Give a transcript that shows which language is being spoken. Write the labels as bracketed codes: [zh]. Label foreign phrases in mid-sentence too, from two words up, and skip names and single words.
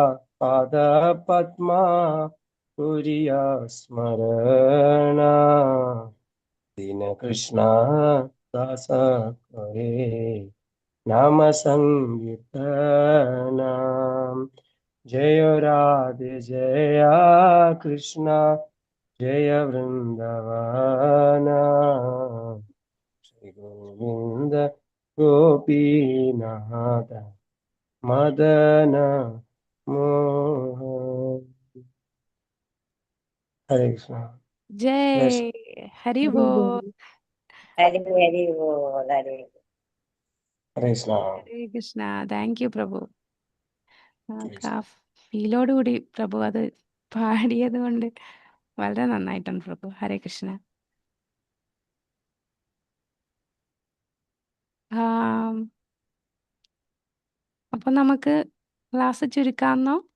[bn] পাদ পদ্মা পুরিয়া স্মরণা দীন কৃষ্ণ দাস করে নাম সংকীর্তনা জয় রাধে জয় কৃষ্ণ জয় বৃন্দাবন [sa] श्री गोविंद गोपीनाथ मदन मोहन हरे कृष्ण [hi] जय हरि बोल. हरि हरि बोल हरि. [sa] हरे कृष्ण [ml] ഹരേ കൃഷ്ണ. [en] thank you [ml] പ്രഭു. ഫീലോടുകൂടി പ്രഭു അത് പാടിയത് കൊണ്ട് വളരെ നന്നായിട്ടുണ്ട് പ്രഭു. ഹരേ കൃഷ്ണ. ആം, അപ്പൊ നമുക്ക് ക്ലാസ് ചുരുക്കാന്നോ?